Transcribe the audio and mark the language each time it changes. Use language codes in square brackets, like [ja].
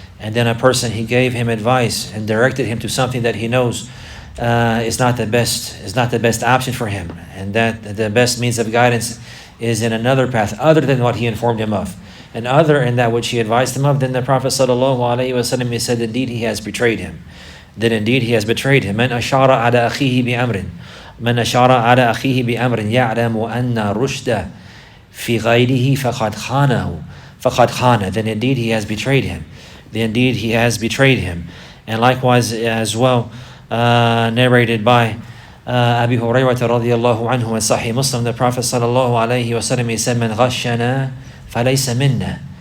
[en] and then a person, he gave him advice and directed him to something that he knows is not the best option for him, and that the best means of guidance is in another path other than what he informed him of, and other in that which he advised him of, then the Prophet ﷺ, he said, indeed he has betrayed him. Then indeed he has betrayed him. [ar] من أشار على أخيه بأمر من أشار على أخيه بأمر يعلم أن رشد في غيره فقد خانه. [en] Then indeed he has betrayed him. Then indeed he has betrayed him. And likewise as well, narrated by Abi Hurairah radiyallahu anhu in Sahih Muslim, the Prophet sallallahu alayhi wasallam, he said, [ar] "Man ghashana falaysa minna."